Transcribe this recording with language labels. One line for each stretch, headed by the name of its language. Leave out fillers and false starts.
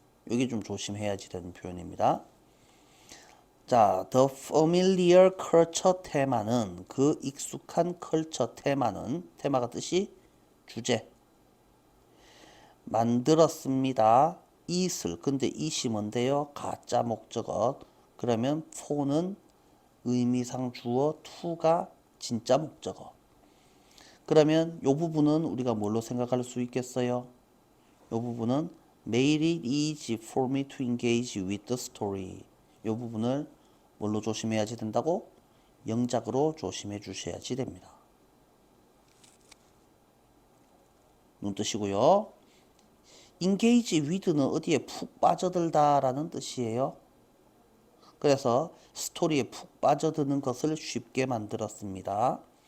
Korean: 여기 좀 조심해야지 되는 표현입니다. 자,
English: the familiar culture
Korean: 테마는 그 익숙한 컬처 테마는 테마가 뜻이 주제 만들었습니다. it을 근데 it이 뭔데요? 가짜 목적어 그러면 for는 의미상 주어 to가 진짜 목적어 그러면 이 부분은 우리가 뭘로 생각할 수 있겠어요? 이 부분은
English: made it easy for me to engage with the story
Korean: 이 부분을 뭘로 조심해야지 된다고? 영작으로 조심해 주셔야지 됩니다. 눈 뜨시고요. engage with는 어디에 푹 빠져들다 라는 뜻이에요. 그래서 스토리에 푹 빠져드는 것을 쉽게 만들었습니다.